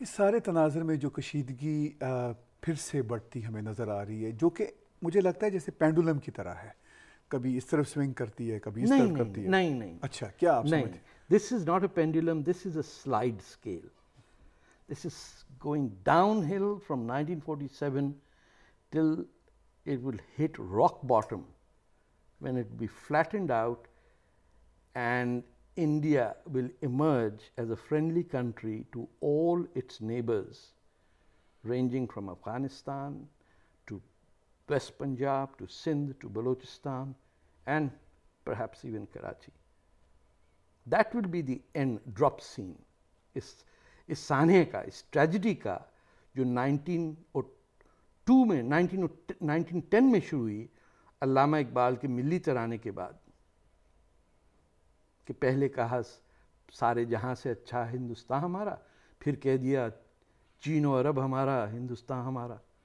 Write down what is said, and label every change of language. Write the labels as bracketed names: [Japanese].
[Urdu] اس سارے تناظر میں جو کشیدگی پھر سے بڑھتی ہمیں نظر آ رہی ہے, جو کہ مجھے لگتا ہے جیسے پینڈولم کی طرح ہے, کبھی اس طرف سوئنگ کرتی ہے کبھی اس طرف کرتی ہے. نہیں. اچھا, کیا آپ سمجھتے ہیں؟ [English] This is not a pendulum, this is a slide scale. This is going downhill from 1947 till it will hit rock bottom when it will be flattened out and India will emerge as a friendly country to all its neighbors, ranging from Afghanistan to West Punjab to Sindh to Balochistan and perhaps even Karachi. That will be the end drop scene. [Urdu] اس سانحے کا, اس tragedy کا جو 1902 میں 1910 میں شروع ہوئی علامہ اقبال کے ملی ترانے کے بعد, کہ پہلے کہا سارے جہاں سے اچھا ہندوستان ہمارا, پھر کہہ دیا چین و عرب ہمارا, ہندوستان ہمارا.